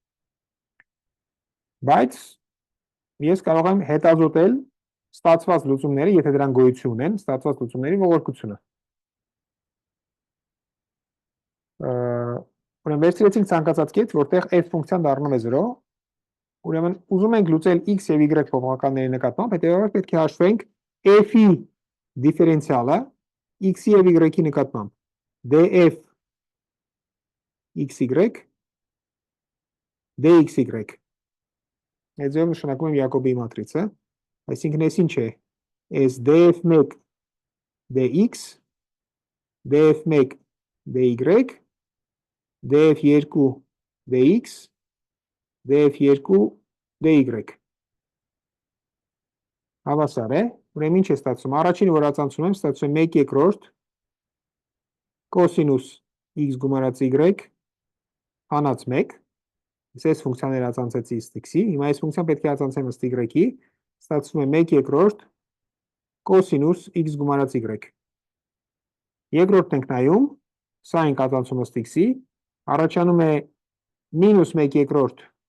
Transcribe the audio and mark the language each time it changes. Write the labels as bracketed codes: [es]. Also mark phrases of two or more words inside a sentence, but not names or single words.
[hy] Բայց ես կարող եմ հետազոտել ստացված լուծումները, եթե դրանք գոյություն ունեն, ստացված լուծումների ողորկությունը։ Ուրեմն վերցրեցինք ցանկացած կետ, որտեղ f ֆունկցիան դառնում է 0, ուրեմն ուզում ենք լուծել x եւ y փոխանցումների նկատմամբ, հետեւաբար պետք է հաշվենք f-ի դիֆերենցիալը x-ի եւ y-ի նկատմամբ df xy dxy։ Այդ ձևով նշանակում եմ Յակոբի մատրիցը, այսինքն այս ինչ է, այս df1 dx, df1 dy, df2 dx, df2 dy։ Հավասար է, ուրեմն ինչ է ստացվում, առաջինը որ ածանցում եմ, ստացվում է 1/2 կոսինուս x գումարած y հանած 1, այս ֆունկցիաները ածանցեցի ըստ x-ի, հիմա այս ֆունկցիան պետք է ածանցեմ ըստ y-ի, ստացվում է 1/2 կոսինուս x գումարած y։ Երկրորդն ենք նայում, սա ենք ածանցում ըստ x-ի, առաջանում է մինուս 1/2